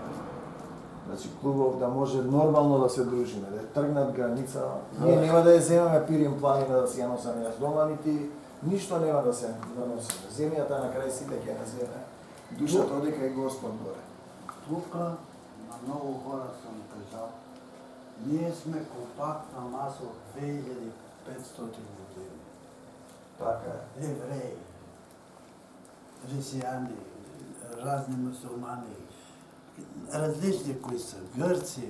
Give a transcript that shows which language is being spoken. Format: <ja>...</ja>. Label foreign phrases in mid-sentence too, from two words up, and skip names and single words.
<mk>Значи клубов да може нормално да се дружиме, да тргнат граница. Ние нема да ја земеме Пирин планина да си ја носаме јас дома, нити ништо нема да се носиме. Земјата на крај сите ќе ја земе. Душата одека е Господ горе.</mk> <bg>Тука на много хора съм казал, ние сме компактна маса от 2500 години. Така е. Евреи, християни, разни мусулмани, различни кои са, гърци.</bg>